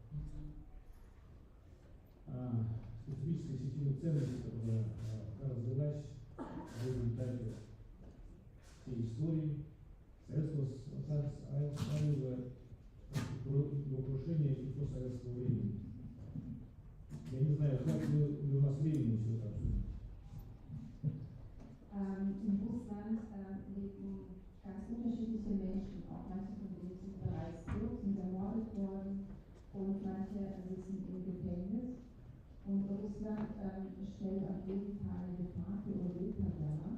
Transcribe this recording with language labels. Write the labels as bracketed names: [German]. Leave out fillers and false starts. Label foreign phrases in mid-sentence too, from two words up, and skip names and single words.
[Russian] системе ценностей, которая развилась в результате всей истории Советского Союза, до крушения и до советского времени. Я не знаю, как ли у нас времени все это обсудить. [German] In Russland leben ganz unterschiedliche Menschen, auch manche von denen sind bereits tot, sind ermordet worden und manche sitzen im Gefängnis. Und Russland stellt auf jeden Fall eine Gefahr für Europa dar.